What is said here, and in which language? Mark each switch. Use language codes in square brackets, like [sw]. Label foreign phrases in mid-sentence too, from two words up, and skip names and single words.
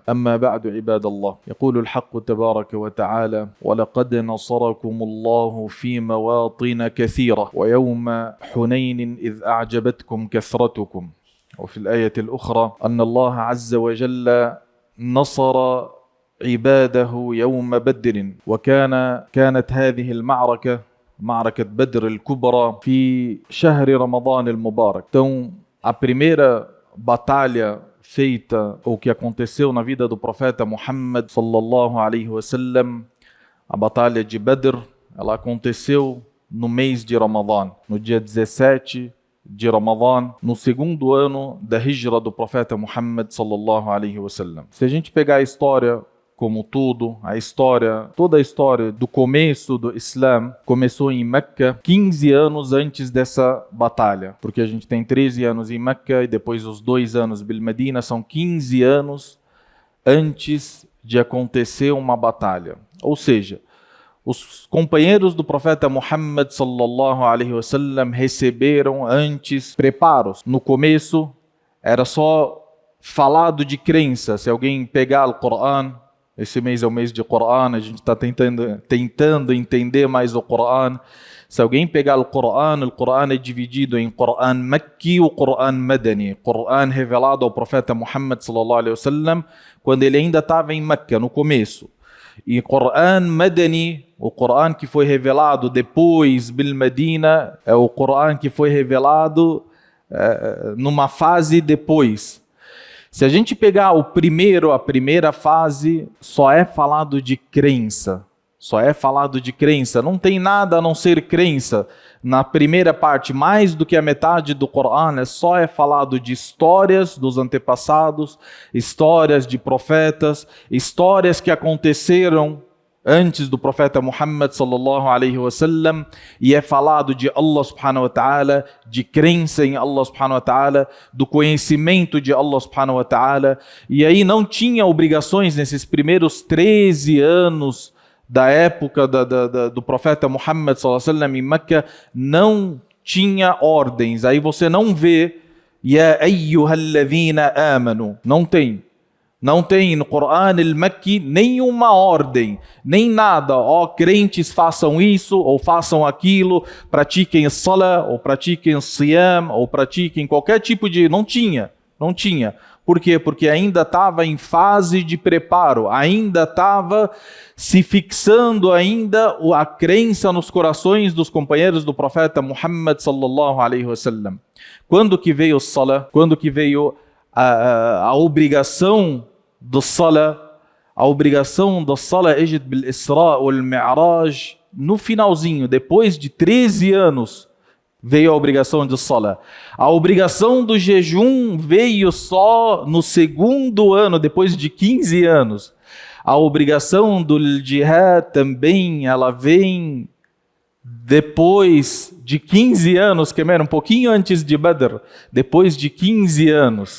[ar] أما بعد عباد الله، يقول الحق تبارك وتعالى: ولقد نصركم الله في مواطن كثيرة ويوم حنين إذ أعجبتكم كثرتكم. وفي الآية الأخرى أن الله عز وجل نصر عباده يوم بدر، وكانت هذه المعركة معركة بدر الكبرى في شهر رمضان المبارك. [pt] Então, a primeira batalha feita, ou que aconteceu na vida do profeta Muhammad [ar] صلى الله عليه وسلم, [pt] a batalha de Badr, ela aconteceu no mês de Ramadã, no dia 17 de Ramadã, no segundo ano da hijra do profeta Muhammad [ar] صلى الله عليه وسلم. [pt] Se a gente pegar a história como tudo, toda a história do começo do Islã começou em Meca 15 anos antes dessa batalha, porque a gente tem 13 anos em Meca e depois os 2 anos em Medina, são 15 anos antes de acontecer uma batalha. Ou seja, os companheiros do profeta Muhammad [ar] صلى الله عليه وسلم [pt] receberam antes preparos. No começo era só falado de crença. Se alguém pegar o Corão, esse mês é o mês de Corão, a gente está tentando entender mais o Corão. Se alguém pegar o Corão é dividido em Corão Makki e o Corão Madani. Corão revelado ao profeta Muhammad [ar] صلى الله عليه وسلم [pt] quando ele ainda estava em Meca, no começo. E Corão Madani, o Corão que foi revelado depois Bil Medina, é o Corão que foi revelado numa fase depois. Se a gente pegar a primeira fase, só é falado de crença. Não tem nada a não ser crença. Na primeira parte, mais do que a metade do Corão, só é falado de histórias dos antepassados, histórias de profetas, histórias que aconteceram antes do profeta Muhammad [ar] صلى الله عليه وسلم, [pt] e é falado de Allah [ar] سبحانه وتعالى, [pt] de crença em Allah [ar] سبحانه وتعالى, [pt] do conhecimento de Allah [ar] سبحانه وتعالى. [pt] E aí não tinha obrigações nesses primeiros 13 anos da época do profeta Muhammad [ar] صلى الله عليه وسلم [pt] em Meca, não tinha ordens. Aí você não vê [ar] يا أيها الذين آمنوا, [pt] não tem no Corão al-Makki nenhuma ordem, nem nada. Crentes façam isso ou façam aquilo, pratiquem salah, ou pratiquem siyam, ou pratiquem qualquer tipo de... Não tinha. Por quê? Porque ainda estava em fase de preparo, ainda estava se fixando a crença nos corações dos companheiros do profeta Muhammad [ar] صلى الله عليه وسلم. [pt] Quando que veio o salah? Quando que veio a obrigação do salah? A obrigação do salah ejid [ar] بالإسراء والمعراج, [pt] no finalzinho, depois de 13 anos, veio a obrigação do salah. A obrigação do jejum veio só no segundo ano, depois de 15 anos. A obrigação do jihad também, ela vem depois de 15 anos, que era um pouquinho antes de Badr, depois de 15 anos.